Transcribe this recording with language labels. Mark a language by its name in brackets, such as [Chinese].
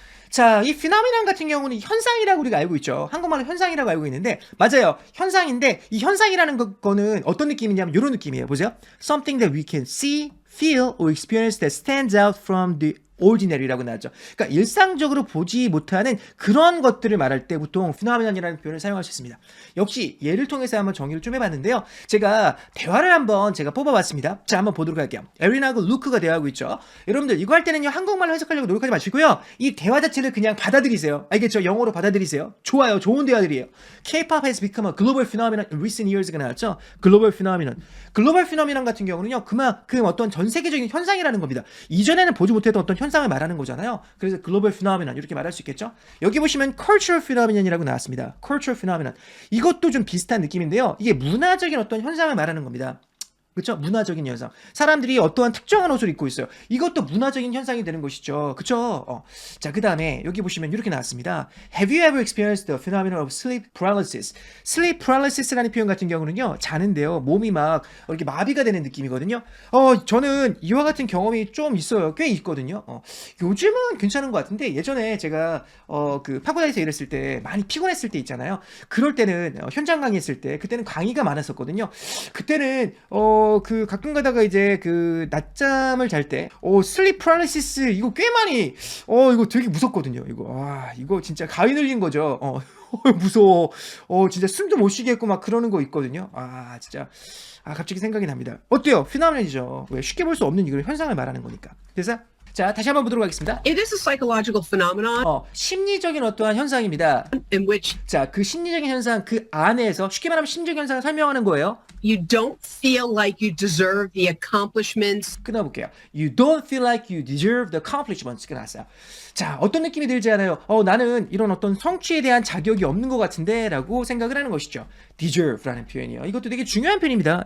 [Korean] 자, 이 phenomenon 같은 경우는 현상이라고 우리가 알고 있죠. 한국말로 현상이라고 알고 있는데 맞아요. 현상인데 이 현상이라는 거는 어떤 느낌이냐면 이런 느낌이에요. 보세요. [English] Something that we can see, feel or experience that stands out from the ordinary라고 나왔죠. [Korean] 그러니까 일상적으로 보지 못하는 그런 것들을 말할 때 보통 phenomenon이라는 표현을 사용할 수 있습니다. 역시 예를 통해서 한번 정의를 좀 해봤는데요. 제가 대화를 한번 제가 뽑아봤습니다. 자, 한번 보도록 할게요. 에린하고 루크가 대화하고 있죠. 여러분들 이거 할 때는요 한국말로 해석하려고 노력하지 마시고요. 이 대화 자체를 그냥 받아들이세요. 알겠죠? 영어로 받아들이세요. 좋아요. 좋은 대화들이에요. [English] K-pop has become a global phenomenon in recent years가 나왔죠. [Korean] 글로벌 phenomenon 같은 경우는요 그만큼 어떤 전 세계적인 현상이라는 겁니다. 이전에는 보지 못했던 어떤 현상을 말하는 거잖아요. 그래서 글로벌 phenomenon 이렇게 말할 수 있겠죠. 여기 보시면 cultural phenomenon이라고 나왔습니다. cultural phenomenon 이것도 좀 비슷한 느낌인데요. 이게 문화적인 어떤 현상을 말하는 겁니다. 그렇죠? 문화적인 현상. 사람들이 어떠한 특정한 옷을 입고 있어요. 이것도 문화적인 현상이 되는 것이죠. 그렇죠? 자, 그 다음에 여기 보시면 이렇게 나왔습니다. [English] Have you ever experienced the phenomenon of sleep paralysis? [Korean] sleep paralysis라는 표현 같은 경우는요. 자는데요. 몸이 막 이렇게 마비가 되는 느낌이거든요. 저는 이와 같은 경험이 좀 있어요. 꽤 있거든요. 요즘은 괜찮은 것 같은데 예전에 제가 그 파고다에서 일했을 때 많이 피곤했을 때 있잖아요. 그럴 때는 현장 강의했을 때 그때는 강의가 많았었거든요. 그때는 그 가끔 가다가 이제 그 낮잠을 잘 때 슬립 프라리시스 이거 꽤 많이 이거 되게 무섭거든요. 이거 진짜 가위 눌린 거죠. 무서워. 진짜 숨도 못 쉬겠고 막 그러는 거 있거든요. 진짜 갑자기 생각이 납니다. 어때요? 피노메논이죠. 왜 쉽게 볼 수 없는 이걸 현상을 말하는 거니까. 그래서 자, 다시 한번 보도록 하겠습니다. [English] It is a psychological phenomenon [Korean] 심리적인 어떠한 현상입니다. [English] in which [Korean] 자, 그 심리적인 현상 그 안에서 쉽게 말하면 심리적인 현상을 설명하는 거예요. [English] you don't feel like you deserve the accomplishments. [Korean] 끊어볼게요. [English] You don't feel like you deserve the accomplishments. [Korean] 끝났어요. 자, 어떤 느낌이 들지 않아요? 나는 이런 어떤 성취에 대한 자격이 없는 것 같은데 라고 생각을 하는 것이죠. deserve라는 표현이요. 이것도 되게 중요한 표현입니다.